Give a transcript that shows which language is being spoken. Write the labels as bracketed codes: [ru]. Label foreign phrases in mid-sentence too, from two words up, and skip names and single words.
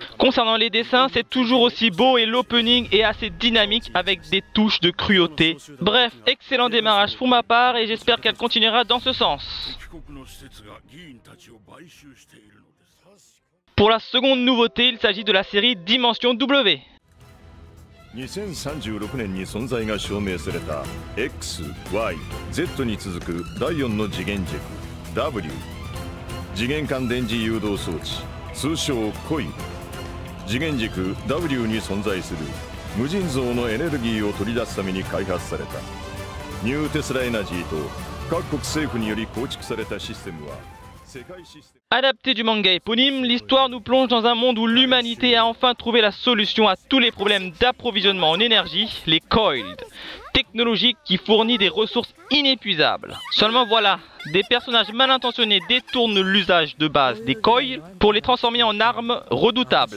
[fr] Concernant les dessins, c'est toujours aussi beau et l'opening est assez dynamique avec des touches de cruauté. Bref, excellent démarrage pour ma part et j'espère qu'elle continuera dans ce sens. Pour la seconde nouveauté, il s'agit de la série Dimension W. [ja] 2036年に存在が証明された X、Y、Z に続く第4の次元軸 W 次元間電磁誘導装置通称コイル次元軸 W に存在する無尽蔵のエネルギーを取り出すために開発されたニューテスラエナジーと各国政府により構築されたシステムは [fr] Adapté du manga éponyme, l'histoire nous plonge dans un monde où l'humanité a enfin trouvé la solution à tous les problèmes d'approvisionnement en énergie, les coiled, technologie qui fournit des ressources inépuisables. Seulement voilà, des personnages mal intentionnés détournent l'usage de base des coils pour les transformer en armes redoutables.